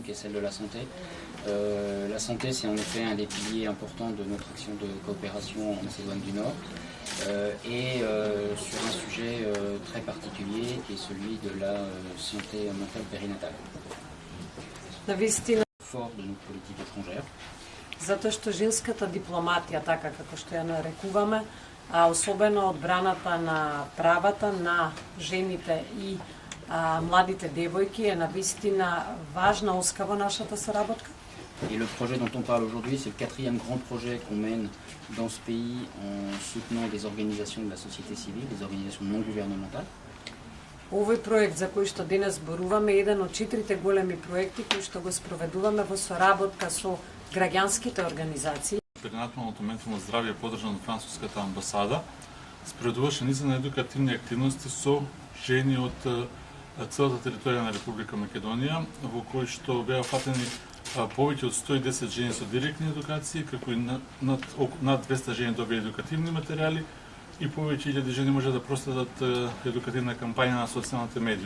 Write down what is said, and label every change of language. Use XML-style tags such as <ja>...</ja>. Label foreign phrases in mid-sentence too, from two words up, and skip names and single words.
<fr>qui est celle de la santé. La santé, c'est en effet un des piliers importants de notre action de coopération en Macédoine du Nord. Et sur un sujet très particulier qui est celui de la santé mentale périnatale. Fort de nos politiques étrangères.</fr> <mk>Затоа што женската дипломатија, така како што ја нарекуваме, а особено одбраната на правата на жените и младите девојки е навистина важна оска во нашата соработка.</mk> <fr>Et le projet dont on parle aujourd'hui, c'est le 4e grand projet qu'on mène dans ce pays en soutenant des organisations de la société civile, des organisations non gouvernementales.</fr> <mk>Овој проект за кој што денес зборуваме е еден од 4 големи проекти кои што го спроведуваме во соработка со граѓанските организации. Перинаталното ментално здравје поддржано од француската амбасада спроведуваше низ на едукативни активности со жени од целата територија на Република Македонија, во кои што беа фатени повеќе од 110 жени со директни едукации, како и над 200 жени добија едукативни материјали и повеќе илјади жени може да проследат едукативна кампања на социјалните медиуми.</mk>